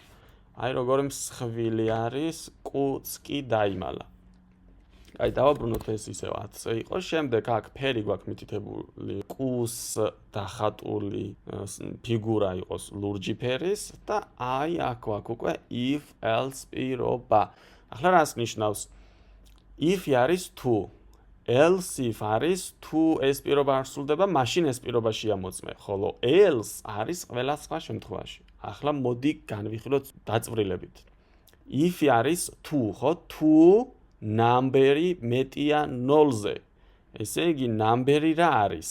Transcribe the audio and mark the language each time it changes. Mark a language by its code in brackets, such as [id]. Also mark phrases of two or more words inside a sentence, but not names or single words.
[ka] აი როგორი მსხვილი არის, კუც კი დაიმალა. აი დავაბრუნოთ ეს ისევ 10-ზე იყოს. შემდეგ აქ ფერი გვაქვს მითითებული, კუს დახატული ფიგურა იყოს ლურჯი ფერის და აი აქ გვაქვს უკვე [en] if else [ka] პირობა. ახლა რას ნიშნავს? if არის თუ, [en] else if [ka] არის თუ ეს პირობა არ სრულდება, მაშინ ეს პირობა შეამოწმე, ხოლო else არის ყველა სხვა შემთხვევაში. ახლა მოდი განვიხილოთ დაწვრილებით. if არის თუ, ხო? თუ ნამბერი მეტია 0-ზე. ესე იგი ნამბერი რა არის?